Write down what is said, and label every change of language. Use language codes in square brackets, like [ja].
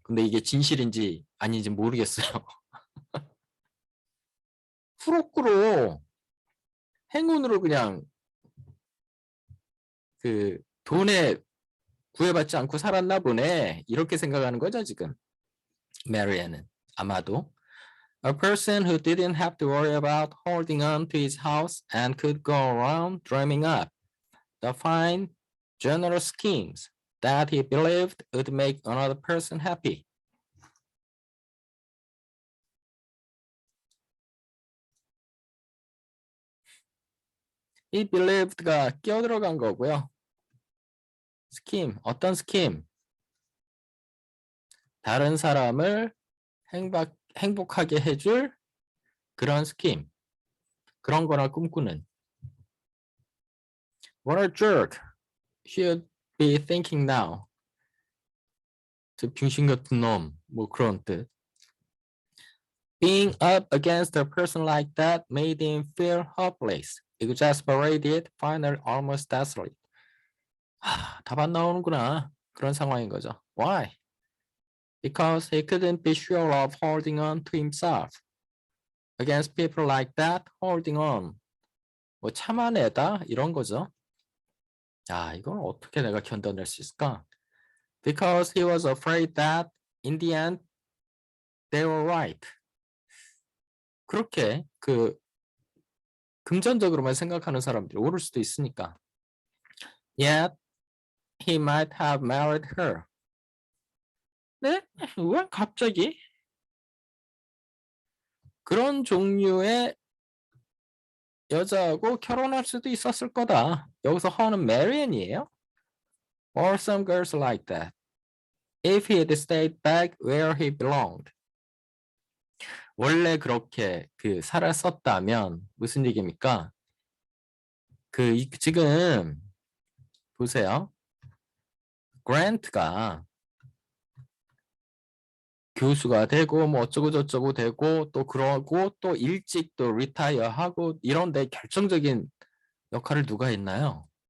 [ko] 근데 이게 진실인지 아닌지 모르겠어요. 후루꾸로 행운으로 그냥 돈에 구애받지 않고 살았나 보네. 이렇게 생각하는 거죠, 지금. 메리안은 아마도. [en] A person who didn't have to worry about holding on to his house and could go around dreaming up the fine, generous schemes that he believed would make another person happy. [ko] 이 believed가 끼어들어간 거고요. 스킴, 어떤 스킴? 다른 사람을 행복하게 해줄 그런 스킴. 그런 거나 꿈꾸는. [en] What a jerk should be thinking now. [ko] 저 병신 같은 놈, 뭐 그런 뜻. [en] Being up against a person like that made him feel hopeless, exasperated, finally almost desolate. [ko] 답 안 나오는구나. 그런 상황인 거죠. [en] Why? Because he couldn't be sure of holding on to himself. Against people like that, holding on [ko] 뭐 참아내다 이런 거죠. 야, 이건 어떻게 내가 견뎌낼 수 있을까? [en] Because he was afraid that in the end they were right. [ko] 그렇게 그 금전적으로만 생각하는 사람들이 옳을 수도 있으니까. [en] Yet he might have married her. [ko] 네? 왜 갑자기? 그런 종류의 여자하고 결혼할 수도 있었을 거다. 여기서 her는 Marian이에요. [en] Or some girls like that. If he had stayed back where he belonged. [ko] 원래 그렇게 그 살았었다면 무슨 얘기입니까? 지금 보세요. 그랜트가 교수가 되고 뭐 어쩌고 저쩌고 되고 또 그러고 또 일찍 또 리타이어 하고 이런데 결정적인 역할을 누가 했나요?